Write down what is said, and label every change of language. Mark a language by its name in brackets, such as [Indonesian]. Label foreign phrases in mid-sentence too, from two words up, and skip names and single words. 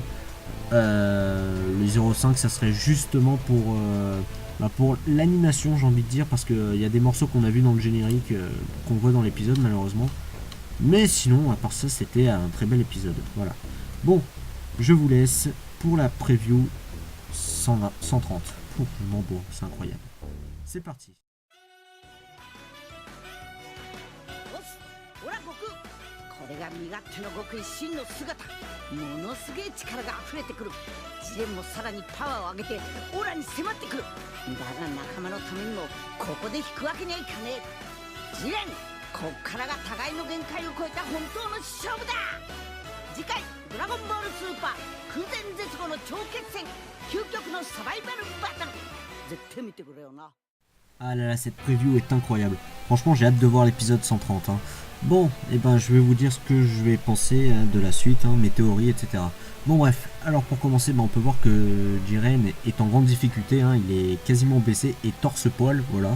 [French] Le 0,5, ça serait justement pour l'animation, j'ai envie de dire, parce qu'il y a des morceaux qu'on a vus dans le générique, qu'on voit dans l'épisode, malheureusement. Mais sinon, à part ça, c'était un très bel épisode. Voilà. Bon, je vous laisse pour la preview 130. Je m'embourbe, c'est incroyable. C'est parti. [Japanese] これが身勝手の極意真の姿、ものすげえ力が溢れてくる。ジレンもさらにパワーを上げてオラに迫ってくる。だが仲間のためにもここで引くわけにはいかねえ。ジレン、こっからが互いの限界を超えた本当の勝負だ。次回ドラゴンボールスーパー空前絶後の超決戦、究極のサバイバルバトル、絶対見てくれよな。 [French] Ah là là, cette preview est incroyable. Franchement, j'ai hâte de voir l'épisode 130. Hein. Bon, et ben je vais vous dire ce que je vais penser de la suite, mes théories, etc. Bon bref, alors pour commencer, on peut voir que Jiren est en grande difficulté, il est quasiment blessé et torse-poil, voilà.